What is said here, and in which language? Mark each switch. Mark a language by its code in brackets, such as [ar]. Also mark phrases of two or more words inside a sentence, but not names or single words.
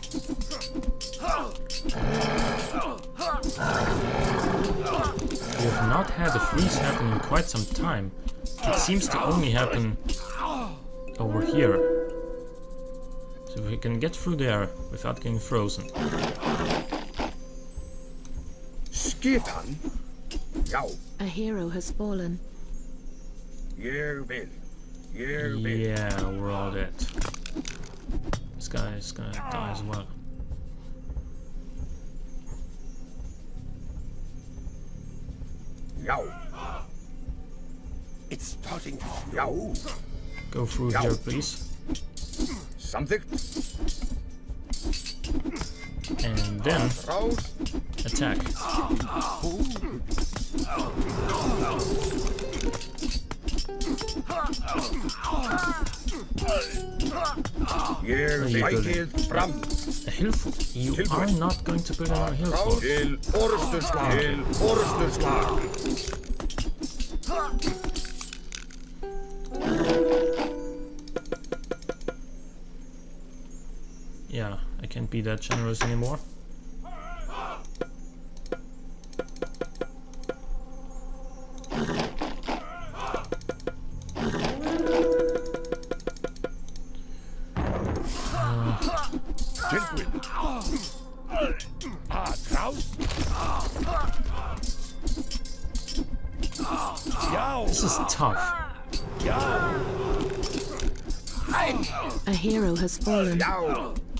[en] You have not had a freeze happen in quite some time. It seems to only happen over here. So we can get through there without getting frozen. [is] Skipan. Já. [en] A hero has fallen. [is] Ég vil. Ég vil. [en] Yeah, we're all dead. This guy is gonna die as well. [is] Já. [en] It's starting to [is] Já. [en] snow. Go through here, please. [is] Samþykkt. [en] And then [is] Rás. [en] attack. [is] Ég sækið fram. [en] A hill fort. You are not going to build another hill [is] Rás. [en] fort. [is] Til orustuslag. Til orustuslag. [en] Yeah, I can't be that generous anymore. [is] Tilbúin. Kraus. Já. [en] This is tough. [is] Já. [en] A hero has fallen. [is] Já.